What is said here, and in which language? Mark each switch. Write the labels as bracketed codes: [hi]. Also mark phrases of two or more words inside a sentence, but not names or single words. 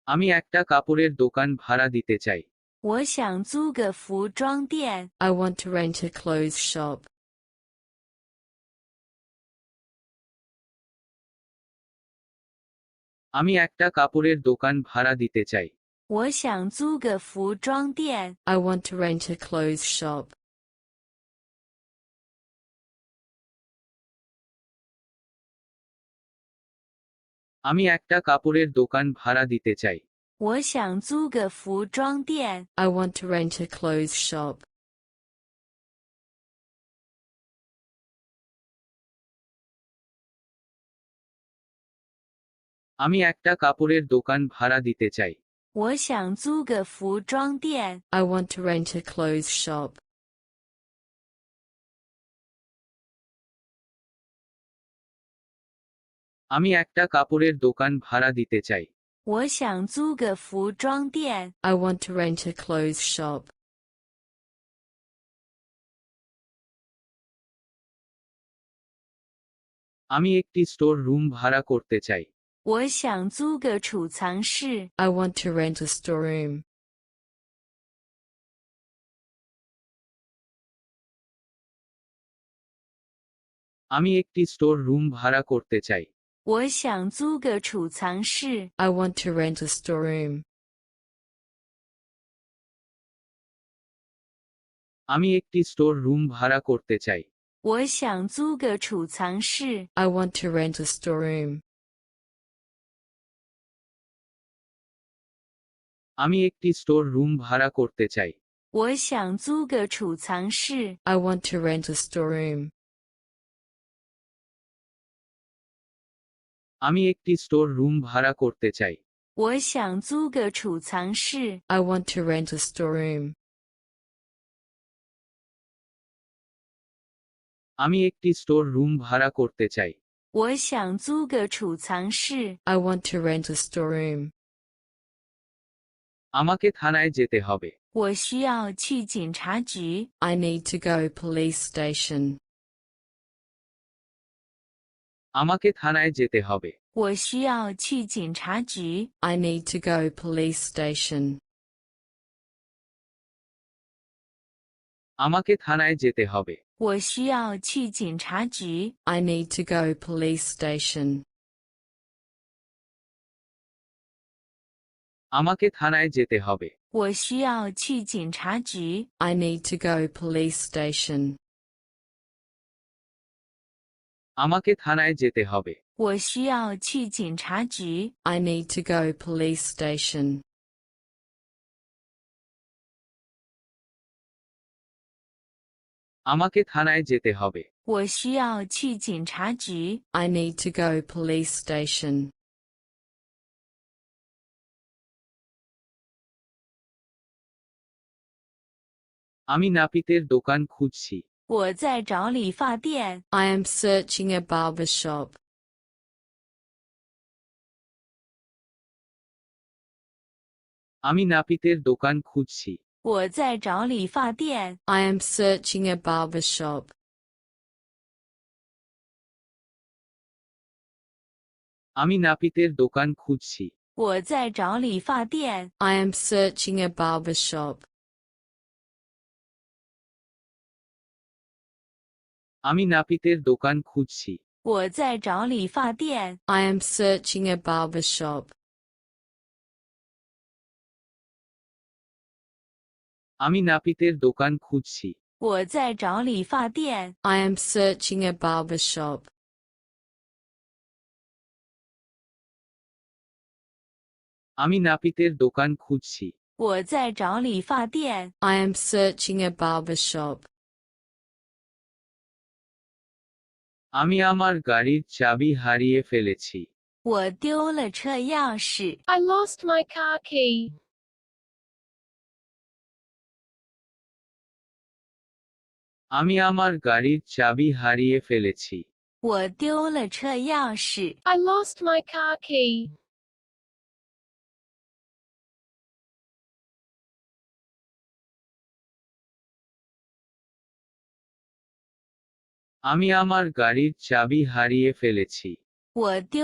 [bn] আমি একটা কাপড়ের দোকান ভাড়া দিতে চাই। [zh] 我想租个服装店。 [en] I want to rent a clothes shop. [bn] আমি একটা কাপড়ের দোকান ভাড়া দিতে চাই। [zh] 我想租个服装店。 [en] I want to rent a clothes shop. [bn] আমি একটা কাপড়ের দোকান ভাড়া দিতে চাই। [zh] 我想租个服装店。 [en] I want to rent a clothes shop. [bn] আমি একটা কাপড়ের দোকান ভাড়া দিতে চাই। [zh] 我想租个服装店。 [en] I want to rent a clothes shop. [bn] আমি একটা কাপড়ের দোকান ভাড়া দিতে চাই। [zh] 我想租个服装店。 [en] I want to rent a clothes shop. [bn] আমি একটি [en] store room [bn] ভাড়া করতে চাই। [zh] 我想租个储藏室。 [en] I want to rent a storeroom. [bn] আমি একটি [en] store room [bn] ভাড়া করতে চাই। [zh] 我想租个储藏室。 [en] I want to rent a storeroom. [bn] আমি একটি [en] store room [bn] ভাড়া করতে চাই। [zh] 我想租个储藏室。 [en] I want to rent a storeroom. [bn] আমি একটি [en] store room [bn] ভাড়া করতে চাই। [zh] 我想租个储藏室。 [en] I want to rent a storeroom. [bn] আমি একটি [en] store room [bn] ভাড়া করতে চাই। [zh] 我想租个储藏室。 [en] I want to rent a storeroom. [bn] আমি একটি [en] store room [bn] ভাড়া করতে চাই। [zh] 我想租个储藏室。 [en] I want to rent a storeroom. [bn] আমাকে থানায় যেতে হবে। [zh] 我需要去警察局。 [en] I need to go police station. [bn] আমাকে থানায় যেতে হবে। [zh] 我需要去警察局。 [en] I need to go police station. [bn] আমাকে থানায় যেতে হবে। [zh] 我需要去警察局。 [en] I need to go police station. [bn] আমাকে থানায় যেতে হবে। [zh] 我需要去警察局。 [en] I need to go police station. [bn] আমাকে থানায় যেতে হবে। [zh] 我需要去警察局。 [en] I need to go police station. [bn] আমাকে থানায় যেতে হবে। [zh] 我需要去警察局。 [en] I need to go police station. [bn] আমি নাপিতের দোকান খুঁজছি। [zh] 我在找理发店。 [en] I am searching a barber shop. [bn] আমি নাপিতের দোকান খুঁজছি। [zh] 我在找理发店。 [en] I am searching a barber shop. [bn] আমি নাপিতের দোকান খুঁজছি। [zh] 我在找理发店。 [en] I am searching a barber shop. [bn] আমি নাপিতের দোকান খুঁজছি। [zh] 我在找理发店。 [en] I am searching a barber shop. [bn] আমি নাপিতের দোকান খুঁজছি। [zh] 我在找理发店。 [en] I am searching a barber shop. [bn] আমি নাপিতের দোকান খুঁজছি। [zh] 我在找理发店。 [en] I am searching a barber shop. [bn] আমি আমার গাড়ির চাবি হারিয়ে ফেলেছি। [zh] 我丢了车钥匙。 [en] I lost my car key. [bn] আমি আমার গাড়ির চাবি হারিয়ে ফেলেছি। [zh] 我丢了车钥匙。 [en] I lost my car key. [bn] আমি আমার গাড়ির চাবি হারিয়ে ফেলেছি। [zh] 我丢了车钥匙。